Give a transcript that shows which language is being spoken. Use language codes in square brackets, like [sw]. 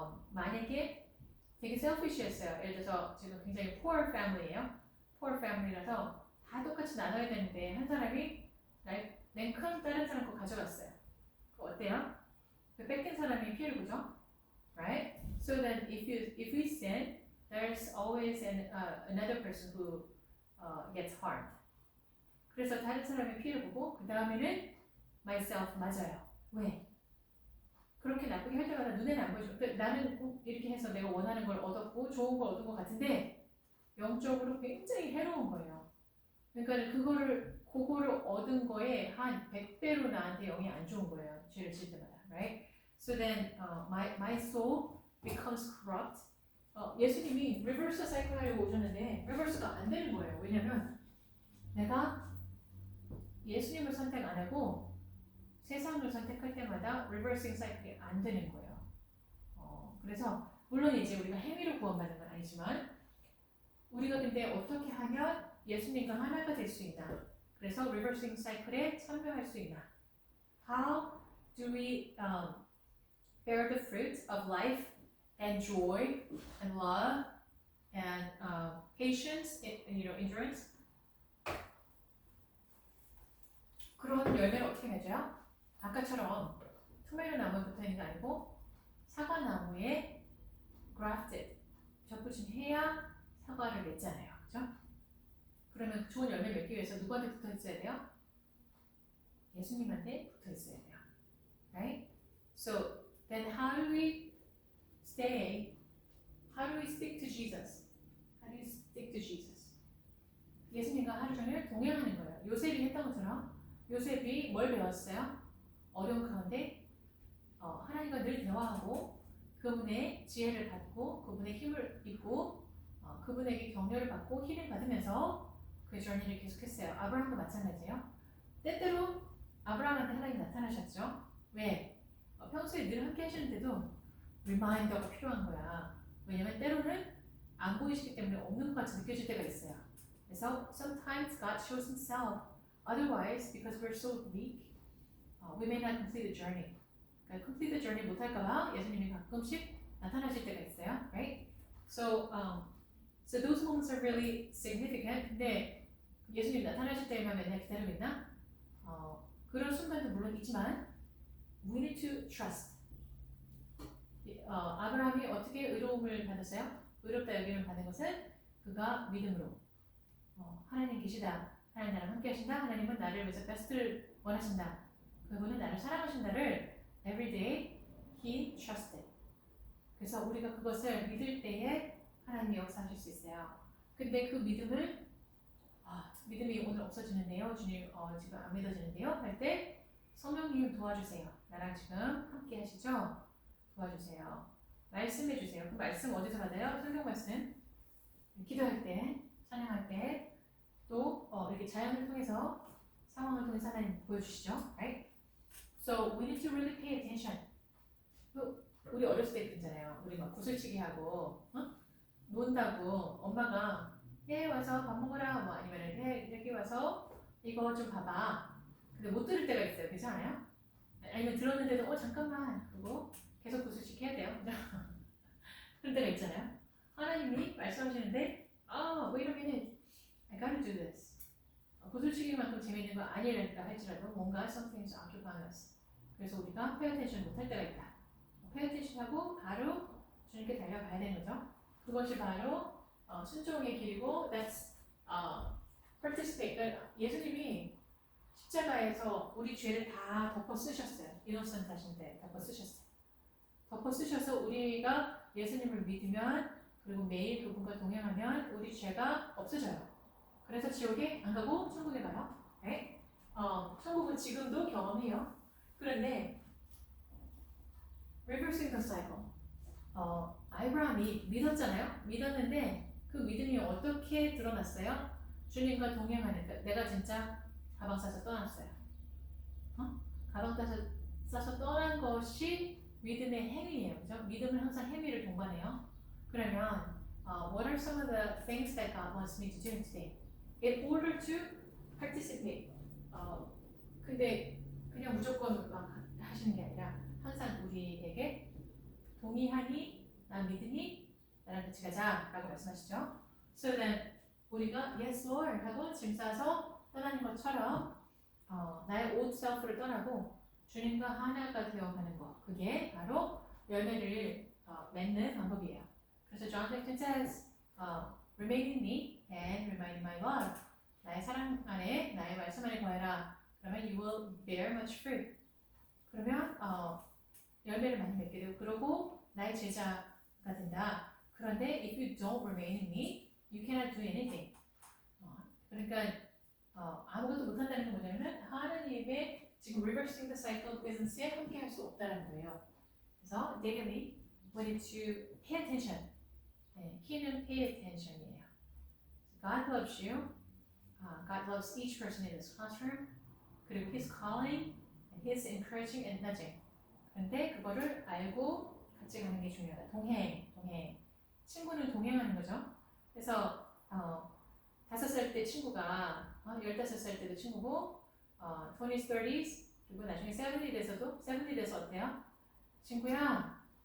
[ko] 만약에 되게 selfish했어요. 예를 들어서 지금 굉장히 [en] poor family [ko] 예요. poor family라서 다 똑같이 나눠야 되는데 한 사람이 냉큼 다른 사람 거 가져갔어요. 그거 어때요? 그 뺏긴 사람이 피해를 보죠. [en] Right? So then if we sin, there's always another person who gets harmed. [ko] 그래서 다른 사람의 피해를 보고 그 다음에는 myself 맞아요. 왜? 그렇게 나쁘게 할 때마다 눈에는 안 보이죠. 그러니까 나는 꼭 이렇게 해서 내가 원하는 걸 얻었고 좋은 걸 얻은 것 같은데 영적으로 굉장히 해로운 거예요. 그러니까 그거를 얻은 거에 한 100배로 나한테 영이 안 좋은 거예요. 죄를 질 때마다. [en] Right? So then my soul becomes corrupt. [ko] 예수님이 리버스 사이클 하려고 오셨는데 리버스가 안 되는 거예요. 왜냐면 내가 예수님을 선택 안 하고 세상을 선택할 때마다 리버싱 사이클이 안 되는 거예요. 그래서 물론 이제 우리가 행위로 구원받는 건 아니지만 우리가 근데 어떻게 하면 예수님과 하나가 될 수 있나? 그래서 리버싱 사이클에 참여할 수 있나? [en] How do we bear the fruits of life and joy and love and patience, endurance? [ko] 그런 열매를 어떻게 맺어요? 아까처럼 토마토 나무에 붙어 있는 게 아니고 사과 나무에 grafted 접붙임 해야 사과를 맺잖아요, 그렇죠? 그러면 좋은 열매 맺기 위해서 누구한테 붙어 있어야 돼요? 예수님한테 붙어 있어야 돼요, [en] right? So then how do we stick to Jesus? How do you stick to Jesus? [ko] 예수님과 하루 종일 동행하는 거예요. 요셉이 했던 것처럼 요셉이 뭘 배웠어요? 어려운 가운데 하나님과 늘 대화하고 그분의 지혜를 받고 그분의 힘을 입고 그분에게 격려를 받고 힐을 받으면서 그 저니를 계속했어요. 아브라함도 마찬가지예요. 때때로 아브라함한테 하나님이 나타나셨죠. 왜? 평소에 늘 함께 하시는데도 리마인더가 필요한 거야. 왜냐면 때로는 안 보이시기 때문에 없는 것 같이 느껴질 때가 있어요. 그래서 [en] sometimes God shows Himself. Otherwise, because we're so weak, we may not complete the journey. [ko] 그러니까 [en] complete the journey [ko] 못할까봐 예수님이 가끔씩 나타나실 때가 있어요, right? [en] So those moments are really significant. [ko] 근데 예수님 나타나실 때만 맨날 기다리고 있나? 그런 순간도 물론 있지만 [en] we need to trust. [ko] 아브라함이 어떻게 의로움을 받았어요? 의롭다 여김을 받은 것은 그가 믿음으로 하나님 계시다. 하나님 나랑 함께 하신다. 하나님은 나를 위해서 베스트를 원하신다. 그분은 나를 사랑하신다를 [en] every day he trusted. [ko] 그래서 우리가 그것을 믿을 때에 하나님이 역사하실 수 있어요. 근데 그 믿음을 믿음이 오늘 없어지는데요. 주님 지금 안 믿어지는데요. 할 때 성령님 도와주세요. 나랑 지금 함께 하시죠. 도와주세요. 말씀해 주세요. 그 말씀 어디서 받아요? 성경 말씀. 기도할 때, 찬양할 때, 또 이렇게 자연을 통해서 상황을 통해서 하나님 보여주시죠. Right? So we need to really pay attention. 우리 어렸을 때 그랬잖아요. 우리 막 구슬치기 하고 논다고 엄마가 와서 밥 먹으라 뭐 아니면은 여기 와서 이거 좀 봐봐. 근데 못 들을 때가 있어요. 괜찮아요? 아니면 들었는데도 잠깐만 그러고 계속 구슬치기 해야 돼요. 그런 때가 있잖아요. 하나님이 말씀하시는데 [en] wait a minute. I gotta do this. [ko] 구슬치기만큼 재밌는 거 아니랄까 할지라도 뭔가 [en] something's occupying us. [ko] 그래서 우리가 [en] pay attention [ko] 못할 때가 있다. pay attention 하고 바로 주님께 달려가야 되는 거죠. 그것이 바로 순종의 길이고 [en] that's participate. [ko] 그러니까 예수님이 십자가에서 우리 죄를 다 덮어 쓰셨어요. innocent 하신데 덮어 쓰셨어요. 덮어 쓰셔서 우리가 예수님을 믿으면 그리고 매일 그분과 동행하면 우리 죄가 없어져요. 그래서 지옥에 안 가고 천국에 가요. 네? 천국은 지금도 경험해요. 그런데 [en] reversing the cycle. [ko] 아브라함이 믿었잖아요. 믿었는데 그 믿음이 어떻게 드러났어요? 주님과 동행하는 것. 내가 진짜 가방 싸서 떠났어요. 가방 싸서 떠난 것이 믿음의 행위예요. 그죠? 믿음은 항상 행위를 동반해요. 그러면 [en] what are some of the things that God wants me to do today? In order to participate. [ko] 근데 그냥 무조건 막 하시는 게 아니라 항상 우리에게 동의하니, 난 믿으니, 나랑 같이 가자 라고 말씀하시죠. [en] So then [ko] 우리가 [en] yes Lord [ko] 하고 짐 싸서 떠나는 것처럼 나의 old self를 떠나고 주님과 하나가 되어가는 것. 그게 바로 열매를 맺는 방법이에요. 그래서 [en] John 15 says, remain in me and remain in my love. [ko] 나의 사랑 안에, 나의 말씀 안에 거해라. 그러면 [en] you will bear much fruit. [ko] 그러면 열매를 많이 맺게 되고 그러고 나의 제자가 된다. 그런데 [en] if you don't remain in me, you cannot do anything. [ko] 그러니까 아무것도 못한다는 게 뭐냐면 하나님의 지금 [en] reversing the cycle business [ko] 에 함께 할 수 없다는 거예요. 그래서 [en] daily we need to pay attention. [ko] 네, key는 pay attention이에요. [en] God loves you. God loves each person in this classroom. [ko] 그리고 [en] His calling, and His encouraging and nudging. [ko] 그런데 그거를 알고 같이 가는 게 중요하다. 동행. 친구는 동행하는 거죠. 그래서 5살 때 친구가 15살 때도 친구고 20s, 30s 그리고 나중에 70 돼서 어때요? 친구야.